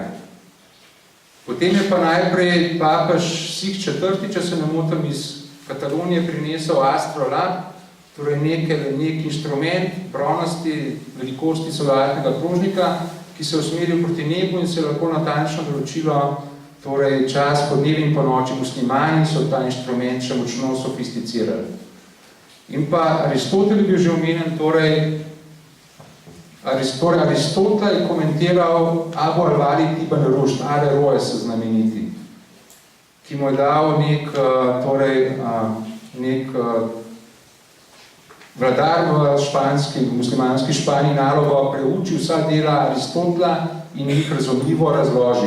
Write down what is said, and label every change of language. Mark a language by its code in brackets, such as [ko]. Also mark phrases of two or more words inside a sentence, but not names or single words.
[sl] Potem je pa najprej papež Six IV, če se ne motim, iz Katalonije prinesel astrolab, torej nek inštrument bronosti velikosti solarnega krožnika, ki se usmeril proti nebu in se lahko natančno določilo torej čas po dnevi in po noči. Muslimani so ta inštrument še močno sofisticirali. In pa Aristotel je bil že omenjen, torej Aristotel je komentiral Abu al-Walid ibn Rušd, Averroes znameniti, ki mu je dal nek vladar v muslimanski Španiji nalogo preuči vsa dela Aristotela in jih razumljivo razloži.